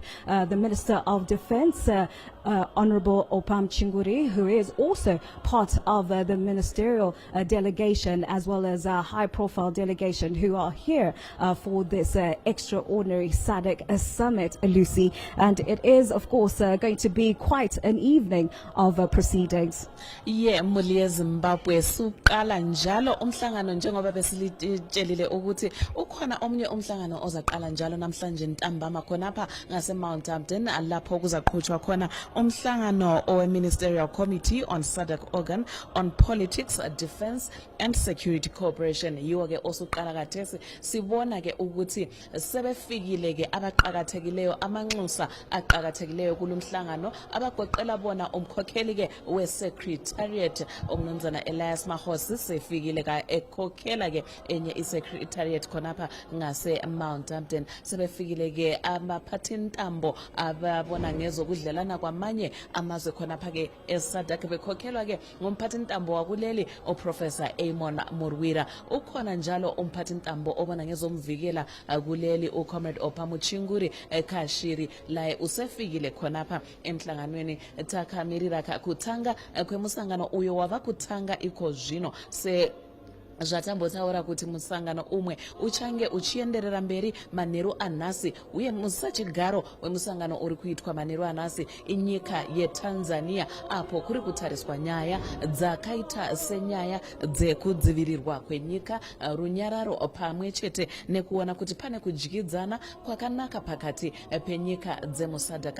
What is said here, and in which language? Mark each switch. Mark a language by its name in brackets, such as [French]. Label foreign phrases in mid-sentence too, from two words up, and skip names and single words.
[English] The Minister of Defense, Honorable Opam Chinguri, who is also part of the ministerial delegation, as well as a high-profile delegation who are here for this extraordinary SADC summit, Lucy. And it is, of course, going to be quite an evening of proceedings. [North Ndebele] Yeah, Mulia Zimbabwe suqala njalo umhlangano njengoba besilitshelile ukuthi ukhona omnye umhlangano ozaqala njalo namhlanje ntambama khonapha ngase Mount Hampton lapho kuzaqhutshwa khona umhlangano owe- [English] Ministerial Committee on SADC Organ on Politics, Defense and Security Cooperation. [North Ndebele] Yiwo ke osuqala kathesi sibona ke ukuthi sebefikile ke abaqhakathekileyo amanxusa aqhakathekileyo kulumhlangano abagoqela bona umkhokheli ke we-Secretariat umnumzana Elias Mahosi sefikile ka ekhokhela ke enye i-Secretariat khonapha ngase Mount Hampton. Sebefikile ke amaphathintambo ababona ngezokudlelana kwamanye amazwe khonapha ke eSADC bekhokhelwa ke ngomphathintambo wakuleli uProfessor Amon Murwira. Ukhona njalo umphathintambo obona ngezomvikela kuleli uComrade Opam Chinguri Kashiri laye usefikile khonapha emhlanganweni takhamirira [Shona] kuthanga kwemusangano uyo wava kuthanga iko zvino se zvatambotaura kuti musangano umwe uchange uchienderera mberi manheru anhasi uye musachigaro wemusangano uri kuitwa manheru anhasi inyika yeTanzania apo kuri kutariswa nyaya dzakaita senyaya dzekudzivirirwa kwenyika, runyararo pamwe chete nekuona kuti pane kudyidzana kwakanaka pakati penyika dzemuSADC.